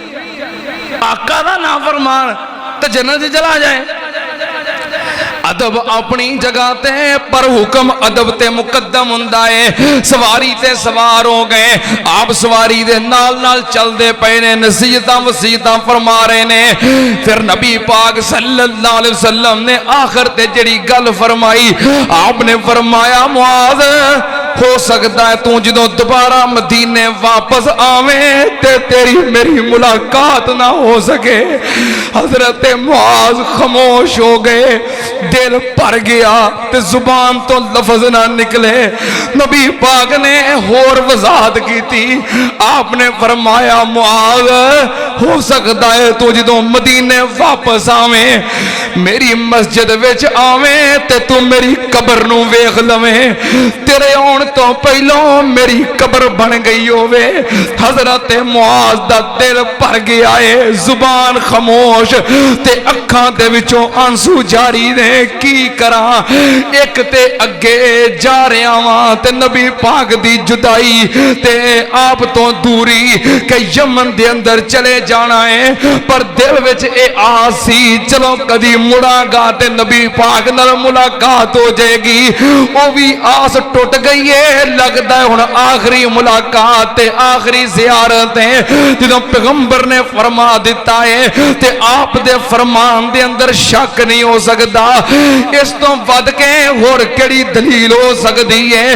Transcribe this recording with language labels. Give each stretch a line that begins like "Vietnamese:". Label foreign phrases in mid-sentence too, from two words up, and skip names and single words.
Punjabi: آقا دا نافرمان تے جنت چ چلا جائے. ادب اپنی جگہ تے پر حکم ادب تے مقدم ہندا ہے. سواری تے سوار ہو گئے، آپ سواری دے نال نال چلدے پئے نے، نصیحتاں وصیتاں فرما رہے نے. پھر نبی پاک
Arabic: صلى الله عليه وسلم
Punjabi: نے آخر تے جیہڑی گل فرمائی آپنے فرمایا معاذ ہو سکتا ہے تو جدوں دوبارہ مدینے واپس آوے تے تیری میری ملاقات نہ ہو سکے. حضرت معاذ خاموش ہو گئے، دل بھر گیا تے زبان تو لفظ نہ نکلے. نبی پاک نے ہور وضاحت کی تھی. آپنے فرمایا معاذ ہو سکتا ہے تو جدوں مدینے واپس آوے میری مسجد وچ آوے تے تو میری قبر نوں ویکھ لوے. تیرے آؤݨ تو پہلوں میری قبر بن گئی ہووے۔ حضرت معاذ دا دل بھر گیا ہے، زبان خاموش تے اکھاں دے وچوں آنسو جاری نے، کی کراں؟ ایک تے اگے جا رہا واں تے نبی پاک دی جدائی تے آپ تو دوری کہ یمن دے اندر چلے جانا ہے، پر دل وچ اے آسی چلو کدی مڑا گا تے نبی پاک نال ملاقات ہو جائے گی۔ وہ بھی آس ٹوٹ گئی ہے، لگتا ہے ہن آخری ملاقات تے آخری زیارت ہے۔ جدوں پیغمبر نے فرما دیتا ہے تے آپ دے فرمان دے اندر شک نہیں ہو سکتا، اس تو ود کے اور کیڑی دلیل ہو سکتی ہے؟